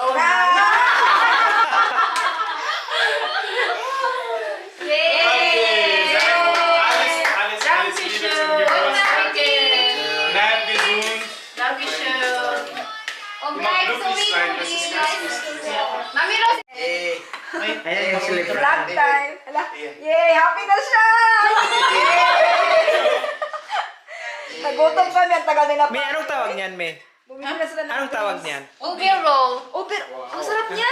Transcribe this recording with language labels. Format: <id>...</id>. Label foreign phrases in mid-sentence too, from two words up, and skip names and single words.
<de>Okay, sehr gut. Alles Liebe zum Geburtstag. Bleib gesund. Dankeschön. Und Immer bleib so glücklich wie sein, du das ist bist. ganz wichtig. Mami Ros.</de> <tl>Ayan yung celebrate.</tl> <en>Vlog time.</en> <tl>Hala. Yay! Happy na siya! Nagutom kami. Ang tagal nila May anong tawag niyan, May? Bumili na sila ng Anong tawag niyan? Ubi roll. Ubi. Ang sarap niyan.</tl>